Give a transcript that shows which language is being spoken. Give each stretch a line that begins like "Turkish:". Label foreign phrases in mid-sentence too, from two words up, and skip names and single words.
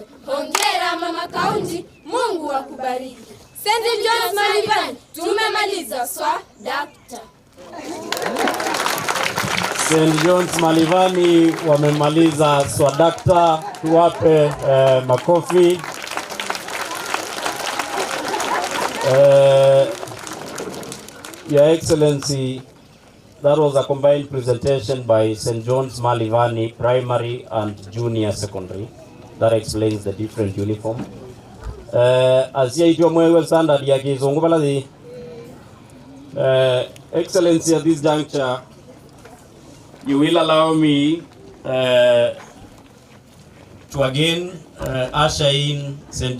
Swahili: Hongera Mama Kaunti, Mungu akubariki. St. John's Malivani, tumemaliza swadakta. St. John's Malivani wamemaliza swadakta, tuwape makofi.
English: Your Excellency, that was a combined presentation by St. John's Malivani Primary and Junior Secondary. That explains the different uniform. As you know, standard
Swahili: ya kizungu baladi.
English: Excellency, at this juncture, you will allow me to again usher in St.